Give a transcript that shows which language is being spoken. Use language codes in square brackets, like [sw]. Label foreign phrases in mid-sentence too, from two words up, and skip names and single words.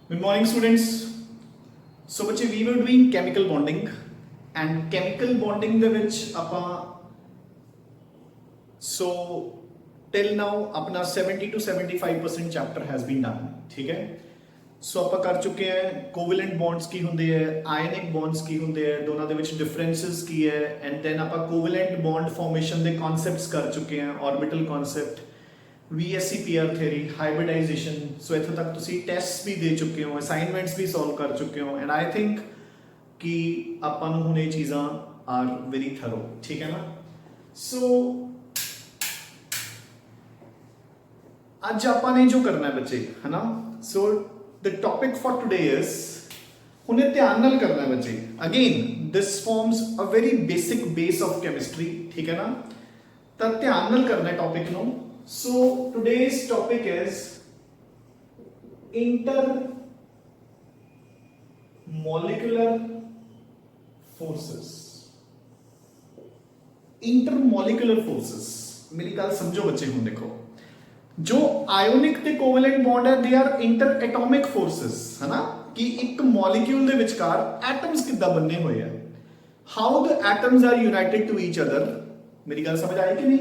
[en] Good morning, students. So, बच्चे we were doing chemical bonding and chemical bonding [pa] ਦੇ ਵਿੱਚ ਆਪਾਂ [en] so till now अपना 70 to 75% chapter has been done. [pa] ਠੀਕ ਹੈ? So ਆਪਾਂ ਕਰ ਚੁੱਕੇ ਹਾਂ [en] covalent bonds [pa] ਕੀ ਹੁੰਦੇ ਹੈ, [en] ionic bonds [pa] ਕੀ ਹੁੰਦੇ ਹੈ, ਦੋਨਾਂ ਦੇ ਵਿੱਚ differences ਕੀ ਹੈ, [en] and then [pa] ਆਪਾਂ [en] covalent bond formation [pa] ਦੇ concepts ਕਰ ਚੁੱਕੇ ਹਾਂ, [en] orbital concept, VSEPR theory, hybridization. [pa] So ਇੱਥੇ ਤੱਕ ਤੁਸੀਂ tests ਵੀ ਦੇ ਚੁੱਕੇ ਹੋ, assignments ਵੀ solve ਕਰ ਚੁੱਕੇ ਹੋ, [en] and I think [pa] ਕਿ ਆਪਾਂ ਨੂੰ ਹੁਣ ਇਹ ਚੀਜ਼ਾਂ [en] are very thorough. [pa] ਠੀਕ ਹੈ ਨਾ? So ਅੱਜ ਆਪਾਂ ਨੇ ਜੋ ਕਰਨਾ ਹੈ ਬੱਚੇ, ਹੈ ਨਾ? [en] So the topic for today is [pa] ਹੁਣੇ ਧਿਆਨ ਨਾਲ ਕਰਨਾ ਹੈ ਬੱਚੇ. [en] Again, this forms a very basic base of chemistry. [pa] ਠੀਕ ਹੈ ਨਾ? ਤਾਂ ਧਿਆਨ ਨਾਲ ਕਰਨਾ ਹੈ topic ਨੂੰ. [en] So today's topic is intermolecular forces. Intermolecular forces. [pa] ਮੇਰੀ ਗੱਲ ਸਮਝੋ ਬੱਚੇ ਹੁਣ ਦੇਖੋ ਜੋ ਆਇਓਨਿਕ ਤੇ [en] covalent bond [pa] ਹੈ [en] they are inter atomic forces [pa] ਹੈ ਨਾ ਕਿ ਇੱਕ ਮੌਲੀਕਿਊਲ ਦੇ ਵਿਚਕਾਰ ਐਟਮਸ ਕਿੱਦਾਂ ਬਣੇ ਹੋਏ ਹਨ [en] how the atoms are united to each other. [pa] ਮੇਰੀ ਗੱਲ ਸਮਝ ਆਈ ਕਿ ਨਹੀਂ?